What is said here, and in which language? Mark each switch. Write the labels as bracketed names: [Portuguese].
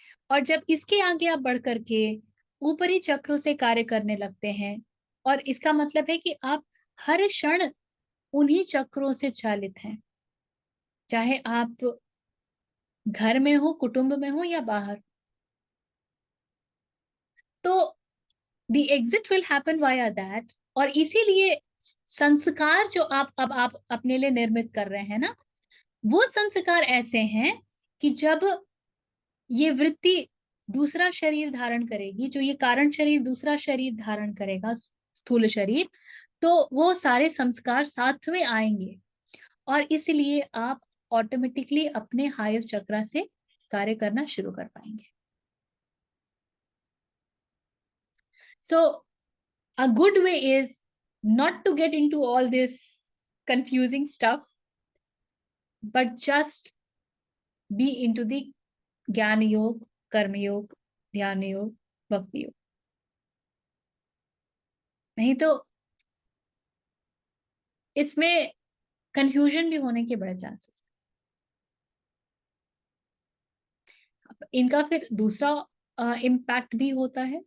[Hindi] और जब इसके आगे आप बढ़ करके ऊपरी चक्रों से कार्य करने लगते हैं, और इसका मतलब है कि आप हर क्षण उन्हीं चक्रों से चालित हैं, चाहे आप घर में हो, कुटुंब में हो या बाहर. [English] तो the exit will happen via that. [Hindi] और इसीलिए संस्कार जो आप अपने लिए निर्मित कर रहे हैं ना, वो संस्कार ऐसे हैं कि जब ये वृत्ति दूसरा शरीर धारण करेगी, जो ये कारण शरीर दूसरा शरीर धारण करेगा, स्थूल शरीर, तो वो सारे संस्कार साथ में आएंगे, और इसलिए आप ऑटोमेटिकली अपने हायर चक्र से कार्य करना शुरू कर पाएंगे. [English] So a good way is not to get into all this confusing stuff, but just be into the jnana yoga, karma yoga, dhyana yoga, bhakti yoga. [Hindi] नहीं तो इसमें कंफ्यूजन भी होने के बड़े चांसेस. इनका फिर दूसरा इम्पैक्ट भी होता है.